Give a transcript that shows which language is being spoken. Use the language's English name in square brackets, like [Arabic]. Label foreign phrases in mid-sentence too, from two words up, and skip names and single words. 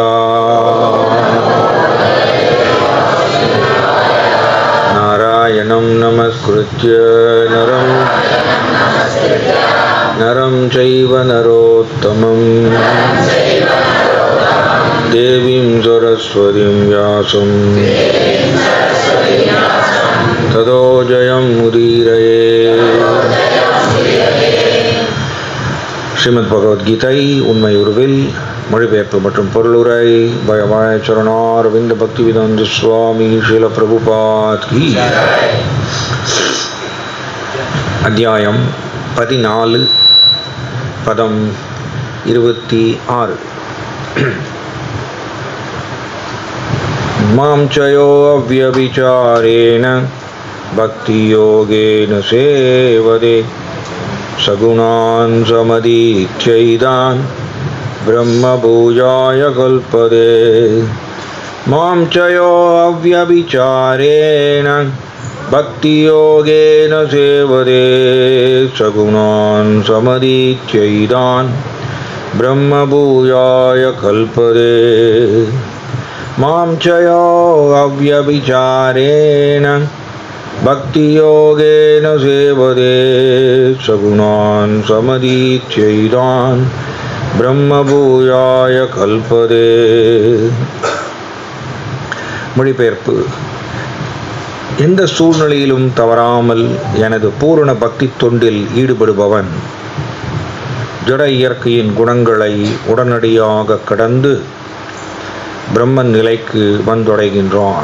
[Sanskrit] नारायणं नमस्कृत्य नरं चैव नरोत्तमं देवीं सरस्वतीं व्यासं ततो जयमुदीरये। [Tamil] ஸ்ரீமத் பகவத்கீதை உண்மை உருவில் மொழிபெயர்ப்பு மற்றும் பொருளுரை பயமாய சரணாரவிந்த பக்திவேதாந்த சுவாமி ஸ்ரீல பிரபுபாத் கி. அத்தியாயம் 14 பதம் 26. [Sanskrit] मां चयो अव्यभिचारेण भक्ति योगेन सेवते सगुणान् समतीत्यैतान् ब्रह्म भूयाय कल्पते। मां चयो अव्यभिचारेण भक्ति योगेन सेवते सगुणान् समदीत्यैतान् ब्रह्म भूयाय कल्पते। मां चयो अव्यभिचारेण भक्ति योगेन सेवते सगुणान् समदीत्यैतान् ब्रह्म भूयाय कल्पते. [Tamil] மொழிபெயர்ப்பு. எந்த சூழ்நிலையிலும் தவறாமல் எனது பூரண பக்தி தொண்டில் ஈடுபடுபவன் ஜட இயற்கையின் குணங்களை உடனடியாக கடந்து பிரம்மன் நிலைக்கு வந்தடைகின்றான்.